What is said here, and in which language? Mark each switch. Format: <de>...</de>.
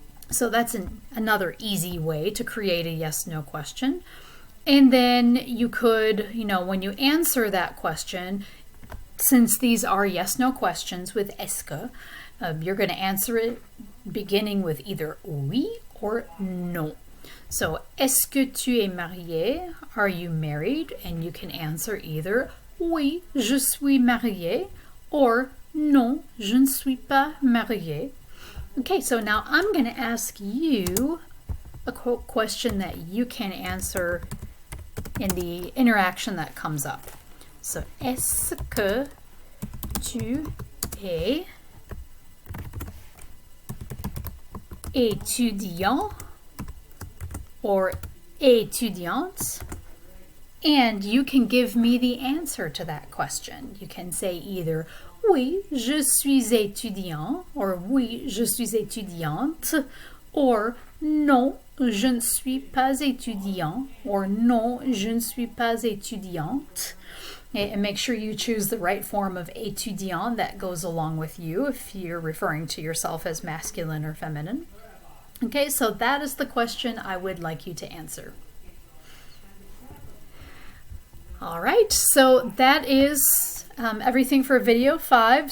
<en>So that's another easy way to create a yes-no question. And then you could, when you answer that question, since these are yes-no questions with est-ce que, you're going to answer it beginning with either oui or non.</en> <fr>So, est-ce que tu es marié?</fr> <en>Are you married? And you can answer either</en> <fr>oui, je suis marié, or non, je ne suis pas marié.</fr> <en>Okay, so now I'm going to ask you a question that you can answer in the interaction that comes up.</en> <fr>So, est-ce que tu es étudiant or étudiante?</fr> <en>And you can give me the answer to that question. You can say either</en> <fr>oui, je suis étudiant, or oui, je suis étudiante, or non, je ne suis pas étudiant, or non, je ne suis pas étudiante.</fr> <en>And make sure you choose the right form of étudiant that goes along with you if you're referring to yourself as masculine or feminine. Okay, so that is the question I would like you to answer. All right, so that is everything for video 5.</en>